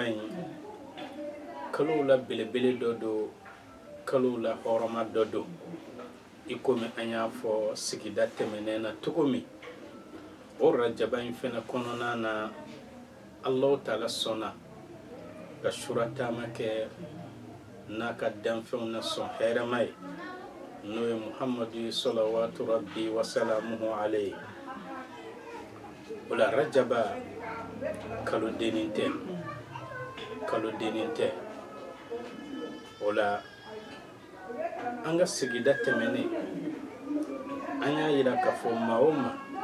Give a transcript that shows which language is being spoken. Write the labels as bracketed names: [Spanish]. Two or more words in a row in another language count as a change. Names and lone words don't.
[Bambara] in kalo la belebele dɔ do kalo la hɔrɔma dɔ do i komi an y'a fɔ sigida tɛmɛnen na cogo min o rajaba in fɛnɛ kɔnɔna na [Arabic] الله تعالى [Bambara] sɔnna ka sura taama kɛ n'a ka danfɛnw na sɔn hɛrɛma ye n'o ye muhamadu [Arabic] صلوات ربي وسلامه عليه [Bambara] ola rajaba kalo denin tɛ o la an ka sigida tɛmɛnen an y'a yira k'a fɔ maa o maa